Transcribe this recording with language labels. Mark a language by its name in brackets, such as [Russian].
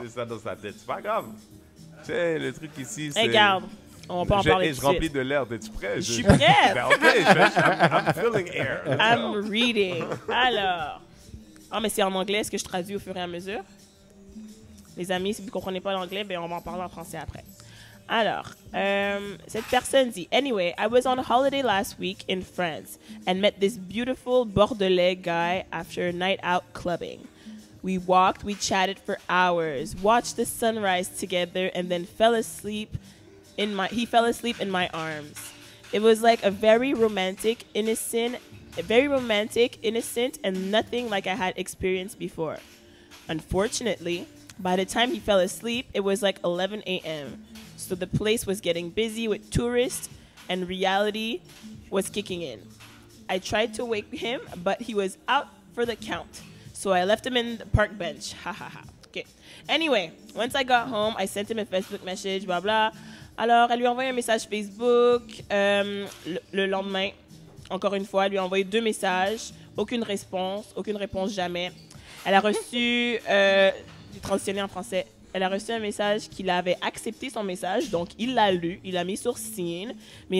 [French] décidé ça dans sa tête. C'est pas grave. Tu sais, le truc ici, c'est. Regarde, on peut en parler Je tout de remplis suite. de l'air. Es-tu prêt? Je suis prête. [English] Ben, ok, I'm feeling air. I'm reading. [French] Alors. Ah, mais c'est en anglais. Est-ce que je traduis au fur et à mesure? Les amis, si vous ne comprenez pas l'anglais, ben on va en parler en français après. Alors, cette personne dit, [English] Anyway, I was on holiday last week in France and met this beautiful Bordelais guy after a night out clubbing. We walked, we chatted for hours, watched the sunrise together, and then he fell asleep in my arms. It was like a very romantic, innocent, and nothing like I had experienced before. Unfortunately, by the time he fell asleep, it was like 11 a.m. So the place was getting busy with tourists and reality was kicking in. I tried to wake him, but he was out for the count. So I left him in the park bench. Ha ha ha. Okay. Anyway, once I got home, I sent him a Facebook message, blah blah. [French] Alors, elle lui a envoyé un message Facebook. Le lendemain, encore une fois, elle lui a envoyé 2 messages. Aucune réponse jamais. Elle a reçu, j'ai transitionné en français, elle a reçu un message qu'il avait accepté son message, donc il l'a lu, il l'a mis sur scene, mais il a